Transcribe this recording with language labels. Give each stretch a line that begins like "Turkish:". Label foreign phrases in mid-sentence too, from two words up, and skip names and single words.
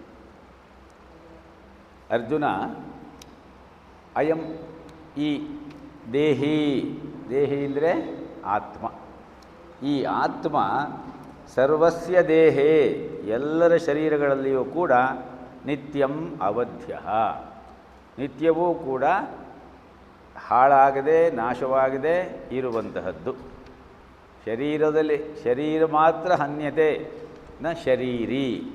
Kannada: ಅರ್ಜುನ, ಅಯಂ ಈ ದೇಹಿ, ದೇಹಿ ಅಂದರೆ ಆತ್ಮ, ಈ ಆತ್ಮ
Sanskrit: ಸರ್ವಸ್ಯ ದೇಹೇ
Kannada: ಎಲ್ಲರ ಶರೀರಗಳಲ್ಲಿಯೂ ಕೂಡ
Sanskrit: ನಿತ್ಯಂ ಅವಧ್ಯ,
Kannada: ನಿತ್ಯವೂ ಕೂಡ ಹಾಳಾಗದೆ ನಾಶವಾಗದೆ ಇರುವಂತಹದ್ದು. ಶರೀರದಲ್ಲಿ ಶರೀರ ಮಾತ್ರ
Sanskrit: ಹನ್ಯತೆ ನ ಶರೀರಿ.